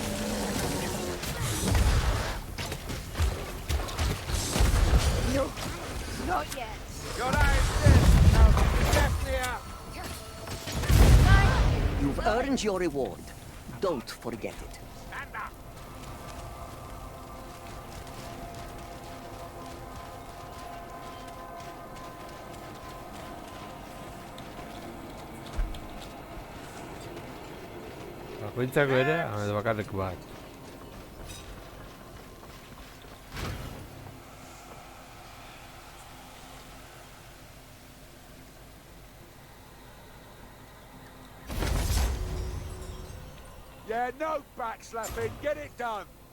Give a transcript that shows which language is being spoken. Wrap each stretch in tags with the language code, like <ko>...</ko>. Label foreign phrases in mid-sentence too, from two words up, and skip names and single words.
<en>No, not yet. Your eyes dead. Now, definitely out. You've earned your reward. Don't forget it. Stand up!</en> <eu>Bakoitzako ere, ez bakarrik bat.</eu> <en>Yeah, no backslapping. Get it done.</en>